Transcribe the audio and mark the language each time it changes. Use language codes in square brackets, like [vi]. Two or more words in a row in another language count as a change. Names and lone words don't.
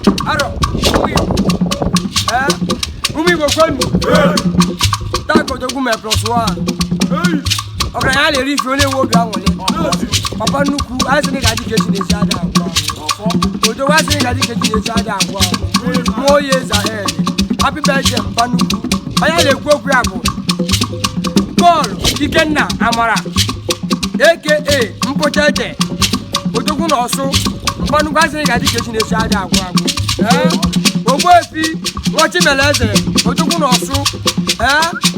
[ig] Arọ, ụmụ Igbo. Eh, ụmụ Igbo kwenu. Taa ka Odogwu mee [en] plus one. [ig] Ọgaranya a na-eri ife, ọ na-enwe obi aṅụrị. Papa nnukwu, anyị sị na ị ga-adị ka echi na-esi ada agwa. Odogwu, anyị sị na ị ga-adị ka echi na-esi ada agwa. [en] More years ahead. Happy birthday, [ig] Papa nnukwu. Onye a na-ekwu okwu ya bụ Paul Ikenna Amara, A K A Mpụcha Ede, Odogwu na Ọsụ, Mkpanụkwu asịrị ga-adị ka echi na-echi adị agwụ agwụ. Eh? Ogbuefi Nwachimeleze, Odogwu na Ọsụ, eh?